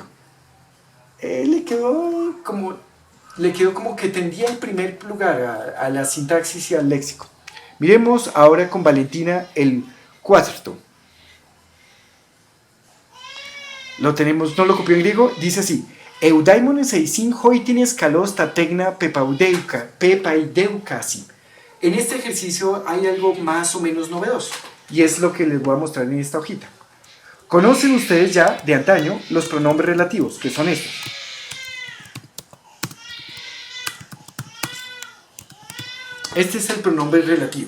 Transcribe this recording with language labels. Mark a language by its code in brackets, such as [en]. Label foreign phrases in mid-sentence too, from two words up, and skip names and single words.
[es] Le quedó como que tendía en primer lugar a la sintaxis y al léxico. Miremos ahora con Valentina el cuarto. Lo tenemos, no lo copió en griego, dice así: [el] Εὐδαίμονές εἰσιν οἵτινες καλῶς τὰ τέκνα πεπαιδεύκασι. [es] En este ejercicio hay algo más o menos novedoso, y es lo que les voy a mostrar en esta hojita. Conocen ustedes ya de antaño los pronombres relativos, que son estos. Este es el pronombre relativo.